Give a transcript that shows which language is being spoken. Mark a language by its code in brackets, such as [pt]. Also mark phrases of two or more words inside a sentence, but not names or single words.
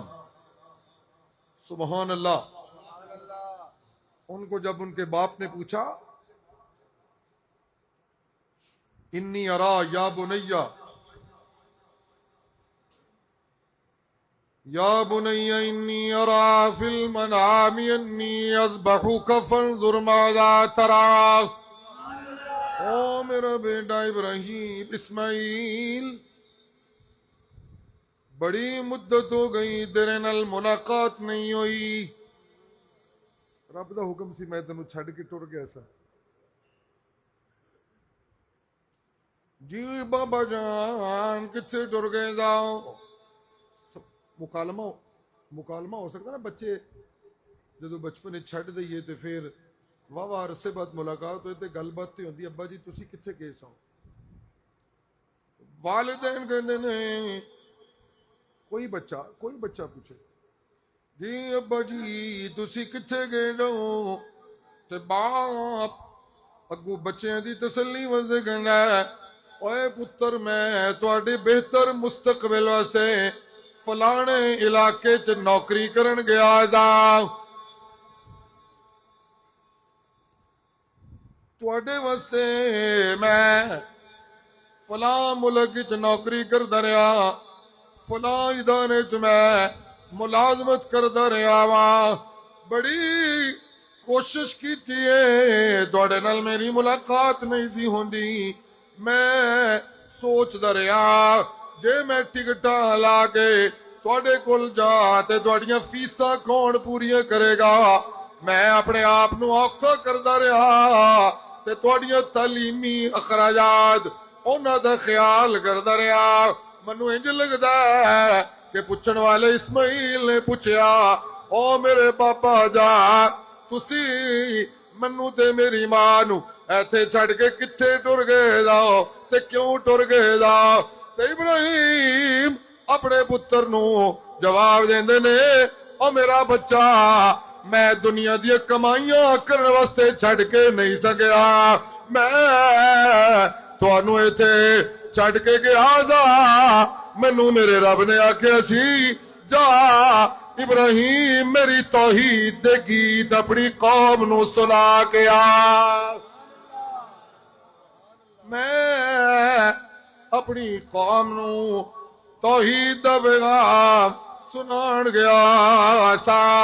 [ar] سبحان اللہ. [ur] ان کو جب ان کے باپ نے پوچھا [ar] انی ارا یا بنیا یا بنی انی ارا فی المنام انی اذبحک فانظر ماذا ترى. [pa] او میرا بیٹا ابراہیم اسماعیل بڑی مدت ہو گئی تیرے نال ملاقات نہیں ہوئی. رب دا حکم سی میں تینوں چھڈ کے ٹر گیا سا. جی بابا جان کتنے ٹر گئے جاؤ. مکالمہ ہو سکتا نا, بچے جدو بچپنے چھڈ دئیے تے پھر واہ عرصے بعد ملاقات ہوئی تے گل بات تے ہوندی ابا جی تسی کتنے گئے سو. والدین کہندے نے کوئی بچہ پوچھے جی ابا جی تسی کتنے گئے ہو تے باپ اگو بچیاں دی تسلی واسطے کہندا ہے اوے پتر میں تواڈے بہتر مستقبل واسطے فلانے علاقے چ نوکری کرن گیا دا, تواڈے واسطے میں فلاں ملک چ نوکری کردا رہا, فلاں ادارے چ میں ملازمت کردا رہا واں, بڑی کوشش کیتی ہے تواڈے نال میری ملاقات نہیں سی ہوندی. میں سوچدا رہا جے میں ٹکٹاں لا کے تواڈے کول جا تے تواڈیاں فیساں کون پوریاں کرے گا. میں اپنے آپ نو اوکھا کردا رہا تے تواڈیاں تعلیمی اخراجات انہاں دا خیال کردا رہا. منوں انج لگدا ہے کہ پوچھن والے اسماعیل نے پوچھیا او میرے پاپا جا تسی منوں تے میری ماں نو ایتھے چھڈ کے کتھے ٹر گئے جاؤ تے کیوں ٹر گئے جاؤ. تے ابراہیم اپنے پتر نو جواب دیندے نے او میرا بچہ میں دنیا دی کمائیاں کرن واسطے چھڈ کے نہیں سکیا, میں تانوں ایتھے چھڈ کے گیا دا مینوں میرے رب نے آکھیا سی جا ابراہیم میری توحید دے گیت اپنی قوم نو سنا کے آ. میں اپنی قوم نو توحید دا پیغام سنان گیا سا.